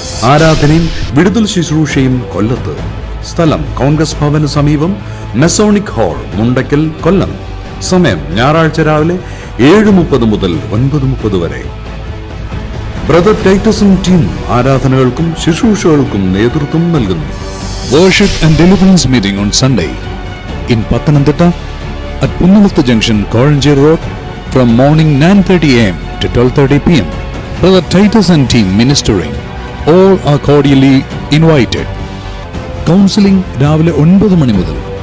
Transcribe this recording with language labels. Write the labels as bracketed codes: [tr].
[ml] ആരാധനയും വിടുതൽ ശുശ്രൂഷയും കൊല്ലത്ത്. സ്ഥലം കോൺഗ്രസ് ഭവന് സമീപം, മെസോണിക് ഹാൾ, മുണ്ടക്കൽ, കൊല്ലം. സമയം ഞായറാഴ്ച രാവിലെ 7:30 മുതൽ 9:30 വരെ. ബ്രദർ ടൈറ്റസും ടീം ആരാധനകൾക്കും ശുശ്രൂഷകൾക്കും നേതൃത്വം നൽകുന്നു. [en] Worship and deliverance meeting on Sunday in Pathanamthitta at Punnalath Junction, Koranjeri Road, from morning 9:30 a.m. to 12:30 p.m. Brother Titus and team ministering. All are cordially invited. [ml] Counseling രാവിലെ 9 മണി മുതൽ.